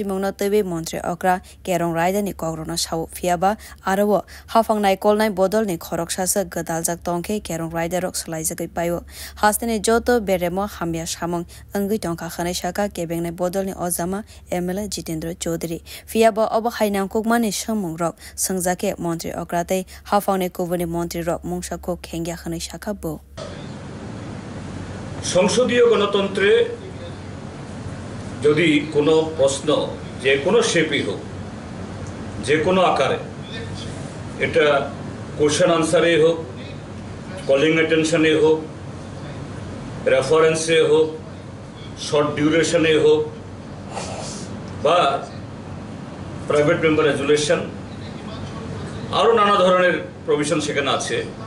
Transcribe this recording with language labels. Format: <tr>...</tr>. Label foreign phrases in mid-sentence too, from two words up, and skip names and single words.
<trp>Mungno Tebi Montre Okra Kerong Ride ni Kogrona Shau Fiaba Arawo Hafang Nai Kolnai Bodol ni Khorok Shasa Gadaljak Tonke Kerong Ride Rok Salaizagai Payo Hastene Joto Beremo Hambia Shamong Angi Tonka Khane Shaka Kebengnai Bodol ni Ozama MLA Jitendra Chaudhary Fiaba Oba Hainang Kukmani Shamong Rok Sangjake Montre Okrate Hafang ni Kuvani Montre Rok Mungshako Kengya Khane Shaka Bo</trp> <bn>সংসদীয় গণতন্ত্রে যদি কোনো প্রশ্ন যে কোনো শেপই হোক যে কোনো আকারে এটা</bn> <en>question answer</en> <bn>হোক</bn> <en>calling attention</en> <bn>হোক রেফারেন্সে হোক</bn> <en>short duration</en> <bn>হোক বা</bn> <en>private member resolution</en> <bn>আরও নানা ধরনের প্রভিশন সেখানে আছে</bn>